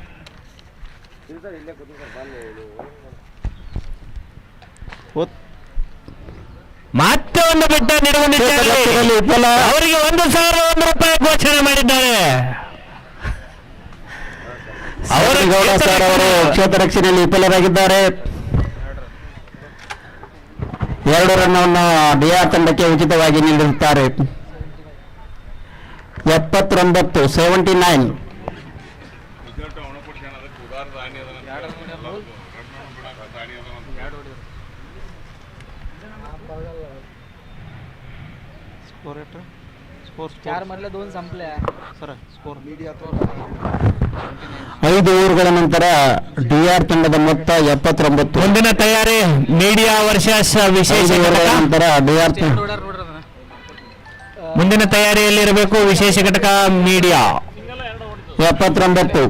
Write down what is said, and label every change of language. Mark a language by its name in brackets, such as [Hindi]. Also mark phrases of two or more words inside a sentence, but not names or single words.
[Kannada] ಮತ್ತೆ ಒಂದು ಬಿಟ್ಟ ಅವರಿಗೆ 1,001 ರೂಪಾಯಿ ಘೋಷಣೆ ಮಾಡಿದ್ದಾರೆ. ಗೌಡ ಸರ್ ಅವರು ಕ್ಷೇತ್ರ ರಕ್ಷಣೆಯಲ್ಲಿ ವಿಫಲರಾಗಿದ್ದಾರೆ. 2 ರನ್ ಅನ್ನು ಡಿಆರ್ ತಂಡಕ್ಕೆ ಉಚಿತವಾಗಿ ನೀಡಿರುತ್ತಾರೆ. 79 79. [Marathi] स्कोर 4 मधले 2 संपले सर. स्कोर मीडिया [Kannada] 5 ಓವರ್ಗಳ ನಂತರ ಡಿಆರ್ ತಂಡದ ಮೊತ್ತ 79. ಮುಂದಿನ ತಯಾರಿ [English] media versus [Kannada] ವಿಶೇಷ ಘಟಕ ನಂತರ ಡಿಆರ್ ಮುಂದಿನ ತಯಾರಿಯಲ್ಲಿರಬೇಕು. ವಿಶೇಷ ಘಟಕ ಮೀಡಿಯಾ 79.